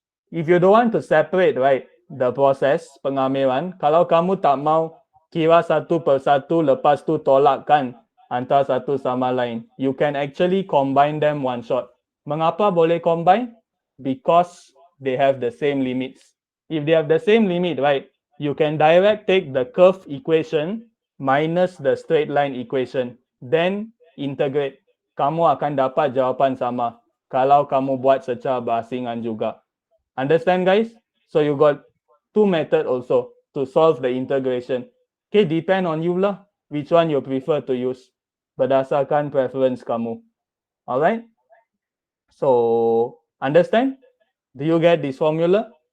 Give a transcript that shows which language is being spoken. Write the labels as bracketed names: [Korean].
[English] If you don't want to separate, right, the process [Malay] pengamilan, kalau kamu tak mau kira satu persatu lepas tu tolakkan antara satu sama lain, [English] you can actually combine them one shot. [Malay] Mengapa boleh combine? [English] Because they have the same limits. If they have the same limit, right, you can direct take the curve equation minus the straight line equation, then integrate. [Malay] Kamu akan dapat jawapan sama kalau kamu buat secara berasingan juga. [English] Understand, guys? So you got two methods also to solve the integration. Okay, depend on you lah, which one you prefer to use. [Malay] Berdasarkan preference kamu. [English] Alright? So, understand? Do you get this formula?